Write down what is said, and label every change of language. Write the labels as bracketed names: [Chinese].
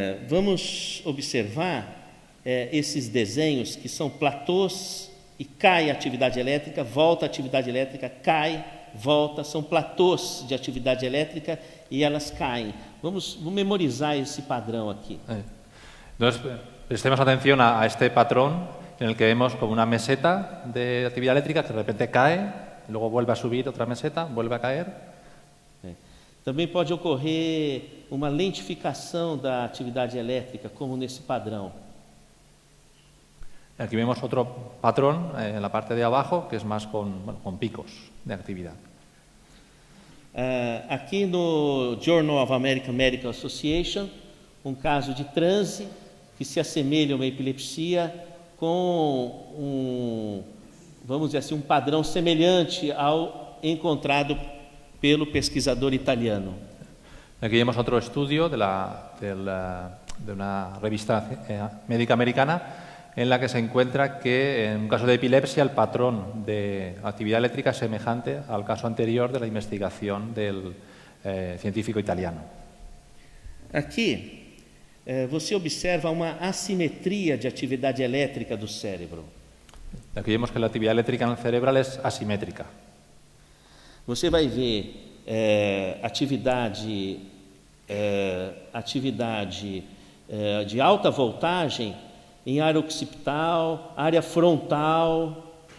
[Portuguese] Vamos observar esses desenhos que são platôs e cai a atividade elétrica, volta a atividade elétrica, cai, volta, são platôs de atividade elétrica e elas caem. Vamos memorizar esse padrão aqui. [Spanish] Entonces, prestemos atención a este patrón en el que vemos como una meseta de actividad eléctrica que de repente cae, luego vuelve a subir otra meseta, vuelve a caer. [Portuguese] Também pode ocorrer uma lentificação da atividade elétrica, como nesse padrão. [Spanish] Aquí vemos otro patrón en la parte de abajo, que es más con picos de actividad. [Portuguese] Aqui no Journal of American Medical Association, um caso de transe que se assemelha a uma epilepsia com vamos dizer assim, padrão semelhante ao encontrado pelo pesquisador italiano. [Spanish] Aquí vemos otro estudio de una revista médica americana en la que se encuentra que en un caso de epilepsia el patrón de actividad eléctrica es semejante al caso anterior de la investigación del científico italiano. [Portuguese] Aqui você observa uma assimetria de atividade elétrica do cérebro. [Spanish] Aquí vemos que la actividad eléctrica en el cerebral es asimétrica. [Portuguese] Você vai ver atividade de alta voltagem em área occipital, área frontal.